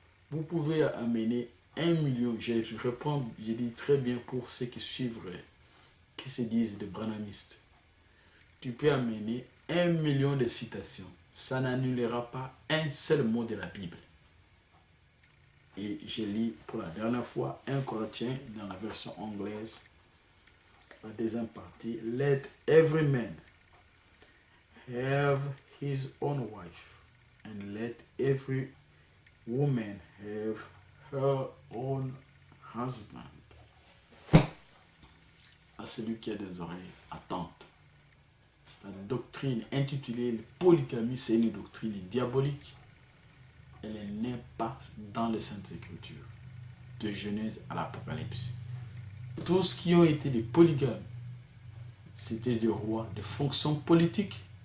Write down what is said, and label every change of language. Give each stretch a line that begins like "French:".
French: Vous pouvez amener 1 million, je reprends, je dis très bien pour ceux qui suivent, qui se disent des branhamistes. Tu peux amener 1 million de citations. Ça n'annulera pas un seul mot de la Bible. Et je lis pour la dernière fois 1 Corinthiens dans la version anglaise, la deuxième partie.
English: Let every man have his own wife, and let every woman have her own husband.
French: À celui qui a des oreilles, attente. La doctrine intitulée polygamie, c'est une doctrine diabolique. Elle n'est pas dans les Saintes Écritures, de Genèse à l'Apocalypse. Tous qui ont été des polygames, c'était des rois, des fonctions politiques.